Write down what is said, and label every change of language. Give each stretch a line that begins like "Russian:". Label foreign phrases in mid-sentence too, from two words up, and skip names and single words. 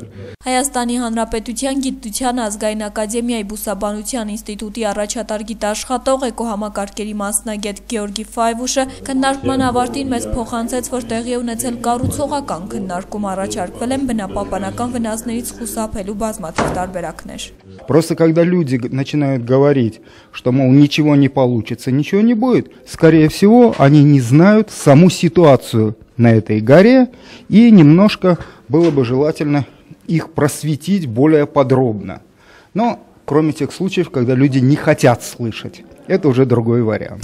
Armenian: Հայաստանի Հանրապետության Գիտության ազգային ակադեմիայի բուսաբանության ինստիտուտի առաջատար գիտաշխատող էկոհամակարգերի մասնագետ Գեորգի Ֆայվուշը քննարկման ավարտին մեզ փոխանցեց, որ տեղի է ունեցել կառուցողական քննարկում, առաջարկվել են բնապահպանական վնասներից խուսափելու բազմաթիվ տարբերակներ։
Russian: Просто когда люди начинают говорить, что, мол, ничего не получится, ничего не будет, скорее всего, они не знают саму ситуацию на этой горе, и немножко было бы желательно их просветить более подробно. Но кроме тех случаев, когда люди не хотят слышать, это уже другой вариант.